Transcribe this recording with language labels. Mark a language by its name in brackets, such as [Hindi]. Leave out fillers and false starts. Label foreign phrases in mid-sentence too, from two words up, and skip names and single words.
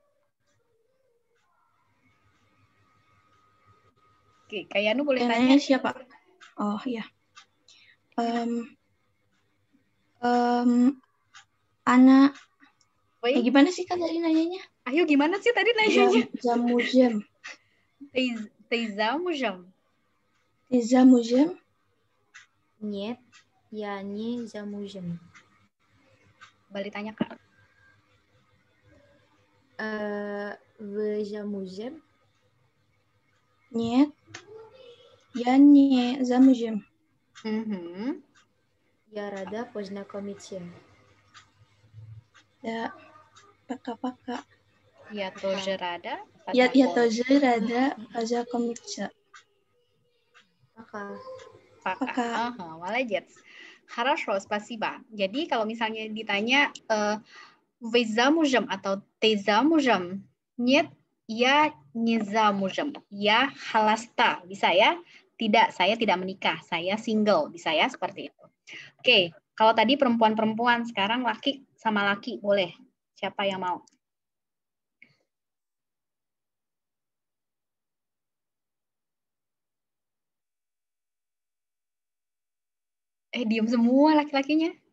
[Indonesian] Oke, Kayanu boleh tanya siapa? Oh ya. Anak. Gimana sih Kak tadi nanyanya? Ayo gimana sih tadi nanyanya? [Russian] Zamuzem. Ты замужем? Ты замужем? Нет, я не замужем. [Indonesian] Balik tanya, Kak. [Russian] Вы замужем? Нет, я не замужем. Я рада познакомиться. Да, пока-пока. Я тоже рада. Я тоже рада познакомиться. Пока. Пока. Молодец. Хорошо, спасибо. [Indonesian] Jadi kalau misalnya ditanya [Russian] вы замужем [Indonesian] atau [Russian] ты замужем? Нет, я не замужем. Я холоста. [Indonesian] Bisa ya? Tidak, saya tidak menikah. Saya single. Bisa ya? Seperti itu. Oke, kalau tadi perempuan-perempuan, sekarang laki sama laki. Boleh. Siapa yang mau? Diam semua laki-lakinya.